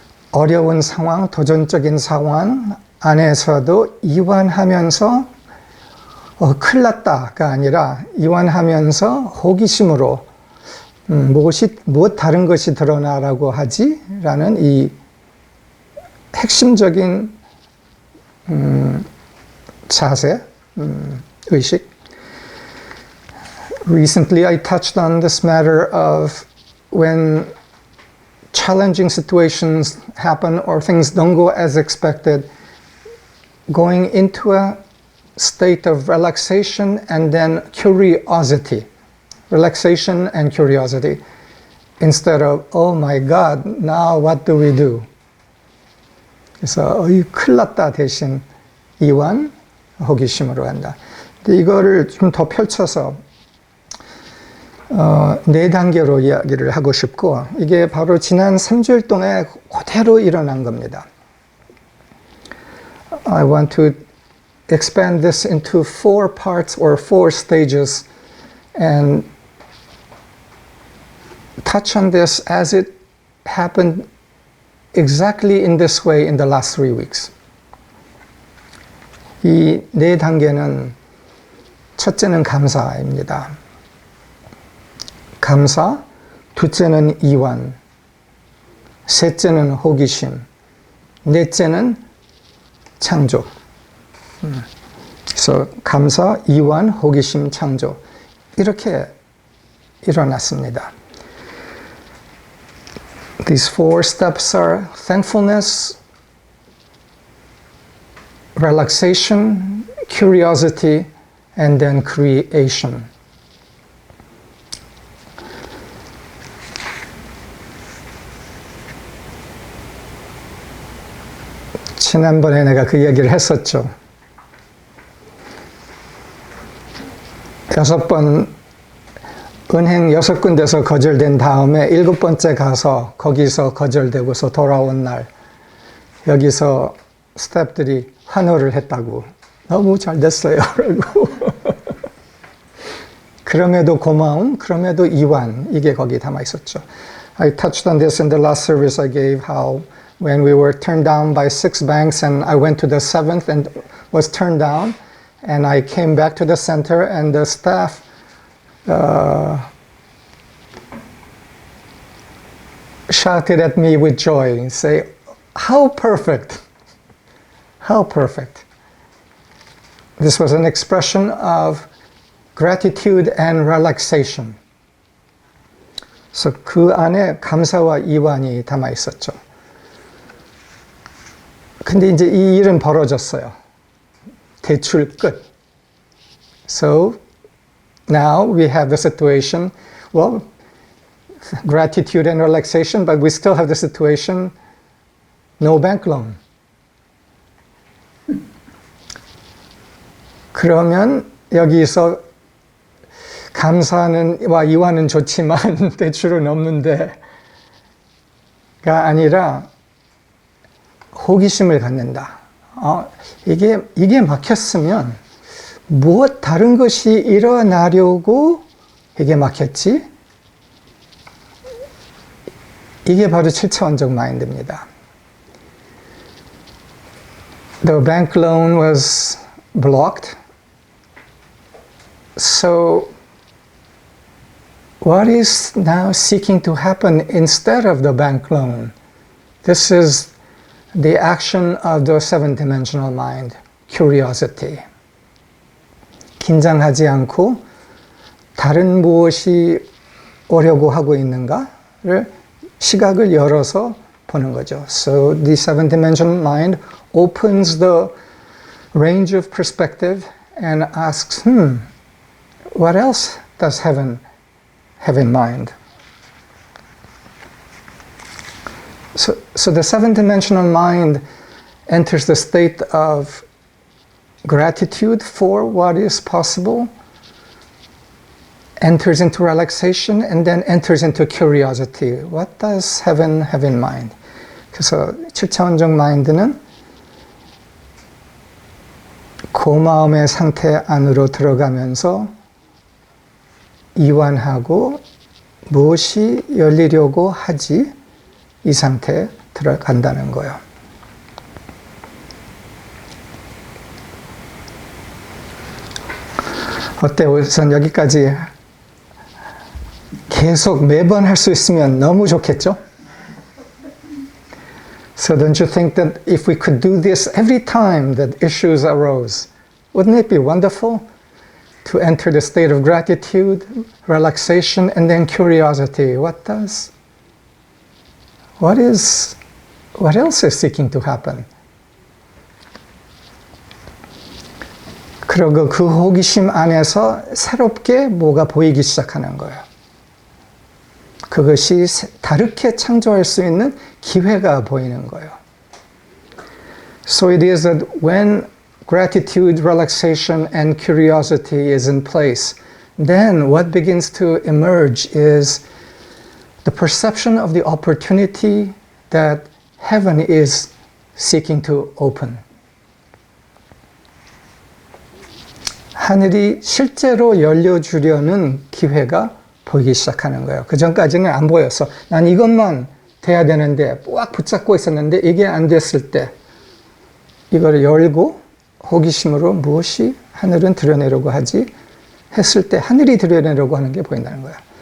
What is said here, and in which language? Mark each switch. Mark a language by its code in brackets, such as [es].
[ko] 어려운 상황, 도전적인 상황 안에서도 이완하면서 큰일 났다가 아니라 이완하면서 호기심으로 무엇 다른 것이 드러나라고 하지? 라는 이 핵심적인 자세, 의식. [en] Recently I touched on this matter of when challenging situations happen or things don't go as expected, going into a state of relaxation and then curiosity. Relaxation and curiosity. Instead of, oh my God, now what do we do? [ko] 그래서 큰일 났다 대신 이완, 호기심으로 한다. 근데 이거를 좀 더 펼쳐서 4단계로 이야기를 하고 싶고, 이게 바로 지난 3주일 동안 그대로 일어난 겁니다. [en] I want to expand this into 4 parts or 4 stages and touch on this as it happened exactly in this way in the last 3 weeks. [ko] 이 4단계는 첫째는 감사입니다. 감사, 둘째는 이완, 셋째는 호기심, 넷째는 창조. 그래서 감사, 이완, 호기심, 창조. 이렇게 일어났습니다. [en] These 4 steps are thankfulness, relaxation, curiosity, and then creation. [ko] 지난번에 내가 그 얘기를 했었죠. 6번 은행 6군데서 거절된 다음에 7번째 가서 거기서 거절되고서 돌아온 날 여기서 스태프들이 환호를 했다고. 너무 잘 됐어요. 라고. 그럼에도 고마움, 그럼에도 이완, 이게 거기 담아 있었죠. [en] I touched on this in the last service I gave, how when we were turned down by 6 banks and I went to the 7th and was turned down, and I came back to the center and the staff shouted at me with joy and say, how perfect, how perfect. This was an expression of gratitude and relaxation. [ko] 그래서 그 안에 감사와 이완이 담아 있었죠. 근데 이제 이 일은 벌어졌어요. 대출 끝. [en] So now we have the situation, well, gratitude and relaxation, but we still have the situation, no bank loan. [ko] 그러면 여기서 감사는 와 이와는 좋지만 대출은 없는데가 아니라 호기심을 갖는다. 이게 막혔으면 무엇 다른 것이 일어나려고 이게 막혔지? 이게 바로 7차원적 마인드입니다. [en] The bank loan was blocked. So what is now seeking to happen instead of the bank loan? This is the action of the seven-dimensional mind, curiosity. [ko] 긴장하지 않고 다른 무엇이 오려고 하고 있는가를 시각을 열어서 보는 거죠. [en] So the seven-dimensional mind opens the range of perspective and asks, what else does heaven have in mind? So the seven-dimensional mind enters the state of gratitude for what is possible, enters into relaxation, and then enters into curiosity. What does heaven have in mind? [ko] 그래서 7차원적 마인드는 고마움의 상태 안으로 들어가면서 이완하고 무엇이 열리려고 하지? 이 상태에 들어간다는 거예요. 어때요? 우선 여기까지 계속 매번 할 수 있으면 너무 좋겠죠? [en] So don't you think that if we could do this every time that issues arose, wouldn't it be wonderful to enter the state of gratitude, relaxation, and then curiosity? What else is seeking to happen? [ko] 그리고 그 호기심 안에서 새롭게 뭐가 보이기 시작하는 거예요. 그것이 다르게 창조할 수 있는 기회가 보이는 거예요. [en] So it is that when gratitude, relaxation, and curiosity is in place, then what begins to emerge is the perception of the opportunity that heaven is seeking to open. [ko] 하늘이 실제로 열려주려는 기회가 보이기 시작하는 거예요. 그 전까지는 안 보였어. 난 이것만 돼야 되는데 꽉 붙잡고 있었는데 이게 안 됐을 때 이거를 열고 호기심으로 무엇이 하늘은 들여내려고 하지 했을 때 하늘이 들여내려고 하는 게 보인다는 거예요.